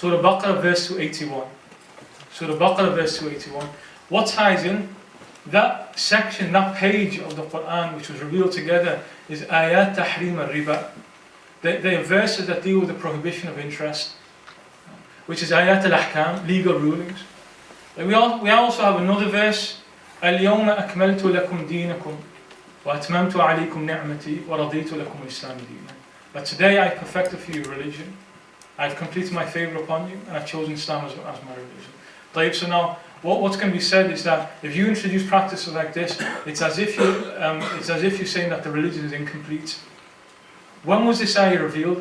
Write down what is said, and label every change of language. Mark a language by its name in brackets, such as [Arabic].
[English] Surah Baqarah verse 281. Surah Baqarah verse 281. What ties in? That section, that page of the Qur'an which was revealed together is ayat tahrim al-riba. They are verses that deal with the prohibition of interest, which is ayat al-ahkam, legal rulings. We also have another verse, [Arabic] اليوم أكملت لكم دينكم وأتممت عليكم نعمتي ورضيت لكم الإسلام دينا. [English] But today I perfected for you religion. I've completed my favor upon you, and I've chosen Islam as my religion. So now, what's going to be said is that if you introduce practices like this, it's as if you're saying that the religion is incomplete. When was this ayah revealed?